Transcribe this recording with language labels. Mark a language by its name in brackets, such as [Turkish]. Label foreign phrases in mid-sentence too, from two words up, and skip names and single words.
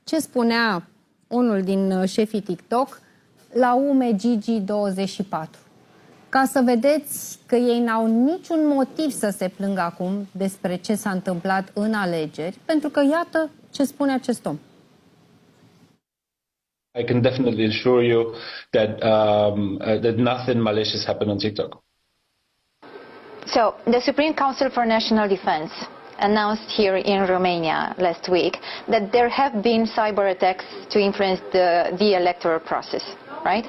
[Romanian] ce spunea unul din șefii TikTok la UMGG24. Ca să vedeți că ei n-au niciun motiv să se plângă acum despre ce s-a întâmplat în alegeri, pentru că iată ce spune acest om. [English] I can definitely assure you that that nothing malicious happened on TikTok. So, the Supreme Council for National Defense announced here in Romania last week that there have been cyber attacks to influence the electoral process, right?